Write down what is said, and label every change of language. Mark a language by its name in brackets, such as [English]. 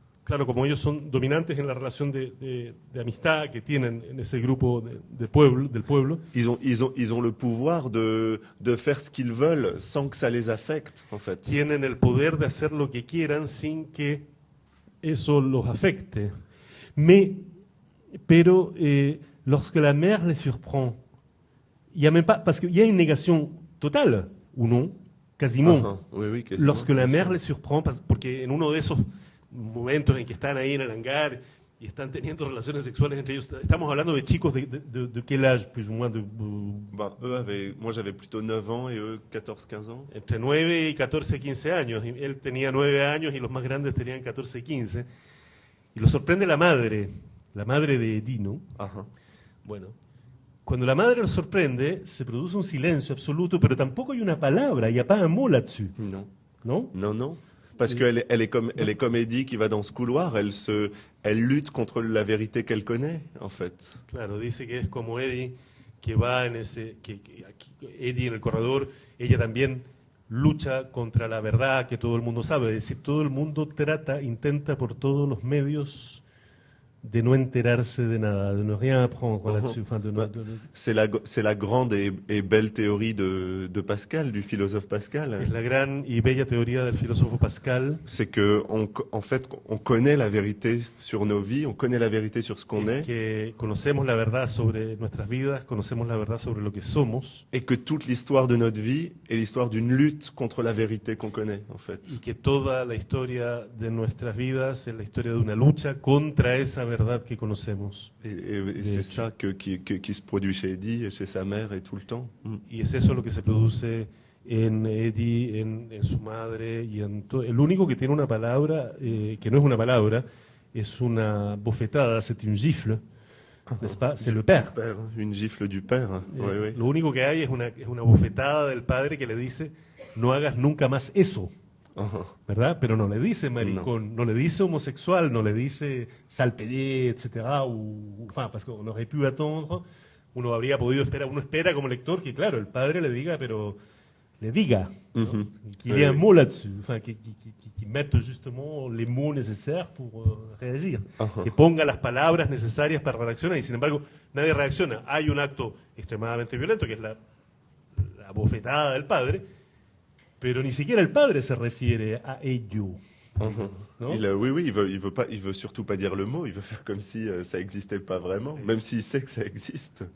[Spanish] claro, como ellos son dominantes en la relación de amistad que tienen en ese grupo del pueblo, [French] Ils ont le pouvoir de faire ce qu'ils veulent sans que ça les affecte, en fait. [Spanish] tienen el poder de hacer lo que quieran sin que eso los afecte. [French] Pero lorsque la mère les surprend, il y a même pas, parce qu'il y a une négation totale, ou non, quasiment. Ajá, oui, oui, quasiment, Lorsque la bien mère sûr. les surprend, [Spanish] porque en uno de esos momentos en que están ahí en el hangar y están teniendo relaciones sexuales entre ellos, estamos hablando de chicos [French] de quel âge, plus ou moins, Ben, moi j'avais plutôt 9 ans et eux 14, 15 ans. [Spanish] entre 9 y 14, 15 años. Y él tenía 9 años y los más grandes tenían 14, 15. Y lo sorprende la madre de Eddie, ¿no? Ajá. Bueno, cuando la madre lo sorprende, se produce un silencio absoluto, pero tampoco hay una palabra, [French] il n'y a pas un mot là-dessus, Non. [Spanish] ¿no? [French] Non, non. Parce qu'elle elle est comme Eddie qui va dans ce couloir, elle lutte contre la vérité qu'elle connaît, en fait. [Spanish] Claro, dice que es como Eddie que va en ese, Eddie en el corredor, ella también lucha contra la verdad que todo el mundo sabe, es decir, todo el mundo intenta por todos los medios de no enterarse de nada, [French] de ne rien apprendre là-dessus. Enfin, C'est la grande et belle théorie de Pascal, du philosophe Pascal. [Spanish] es la gran y bella teoría del filósofo Pascal, [French] C'est que en fait, on connaît la vérité sur nos vies, on connaît la vérité sur ce qu'on est, [Spanish] que conocemos la verdad sobre nuestras vidas, conocemos la verdad sobre lo que somos, [French] et que toute l'histoire de notre vie est l'histoire d'une lutte contre la vérité qu'on connaît, en fait. [Spanish] y que toda la historia de nuestras vidas es la historia de una lucha contra esa verdad que conocemos. [French] Et c'est ça qui se produit chez Eddie, et chez sa mère, et tout le temps. Mm. [Spanish] Y es eso lo que se produce en Eddie, en su madre, y en todo. El único que tiene una palabra, que no es una palabra, es una bofetada, [French] c'est une gifle, n'est-ce pas? C'est le père. Père, une gifle du père. Oui, oui. [Spanish] Lo único que hay es una bofetada del padre que le dice, no hagas nunca más eso. Ajá. ¿Verdad? Pero no le dice maricón, no le dice homosexual, no le dice salpedé, etcétera, [French] enfin, parce qu'on aurait pu attendre, [Spanish] uno habría podido esperar, uno espera como lector que, claro, el padre le diga, pero le diga, ¿no? Mhm. [French] Qu'il y ait un mot là-dessus, enfin, qu'il mette justement les mots nécessaires pour réagir, Ajá. [Spanish] que ponga las palabras necesarias para reaccionar, y sin embargo, nadie reacciona. Hay un acto extremadamente violento, que es la bofetada del padre, pero ni siquiera el padre se refiere a ello. Mhm. [French] Non? Oui, il veut surtout pas dire le mot, il veut faire comme si ça existait pas vraiment, même s'il sait que ça existe.